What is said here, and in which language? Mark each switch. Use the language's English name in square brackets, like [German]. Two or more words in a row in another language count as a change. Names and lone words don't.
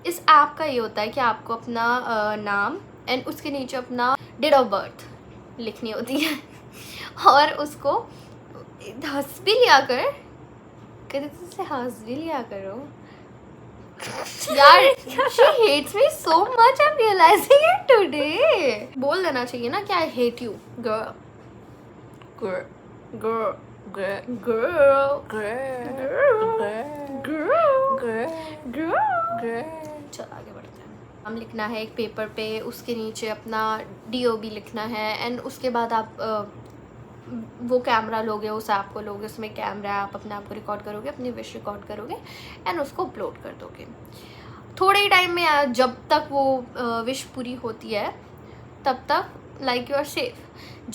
[Hindi] इस ऐप का ये होता है कि आपको अपना नाम एंड उसके नीचे अपना [English] date of birth [Hindi] लिखनी होती है और उसको हंस भी लिया कर, कहते तुझसे हंस भी लिया करो यार। [English] she hates me so much, I'm realizing it today. [Hindi] बोल देना चाहिए ना कि [English] I hate you girl, girl, girl, girl, girl, girl, girl. [Hindi] चल आगे बढ़ते हैं। नाम लिखना है एक पेपर पे, उसके नीचे अपना DOB लिखना है, एंड उसके बाद आप वो कैमरा लोगे, उस ऐप को लोगे, उसमें कैमरा आप अपने आप को रिकॉर्ड करोगे, अपनी [English] wish record [Hindi] करोगे एंड उसको अपलोड कर दोगे। थोड़े ही टाइम में, जब तक वो विश पूरी होती है तब तक [English] like you are safe.